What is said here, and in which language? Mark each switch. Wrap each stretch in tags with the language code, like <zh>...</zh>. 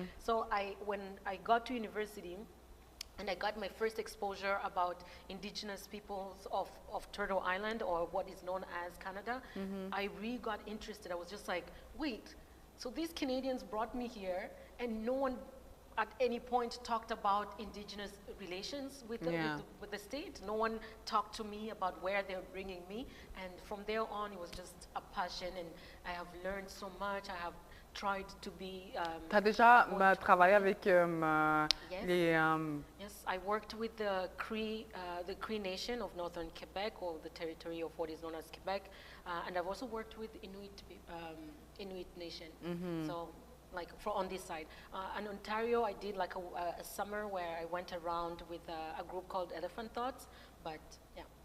<en>So when I got to university, and I got my first exposure about indigenous peoples of Turtle Island, or what is known as Canada, I really got interested. I was just like, wait, so these Canadians brought me here and no one at any point talked about indigenous relations with the state. No one talked to me about where they were bringing me. And from there on, it was just a passion. And I have learned so much. I have tried to be...</en> <fr>Tu as déjà travaillé avec les...</fr> <en>Yes, I worked with the Cree Nation of Northern Quebec, or the territory of what is known as Quebec. And I've also worked with Inuit Nation. So, like on this side. In Ontario, I did like a summer where I went around with a group called Elephant Thoughts, but yeah.</en>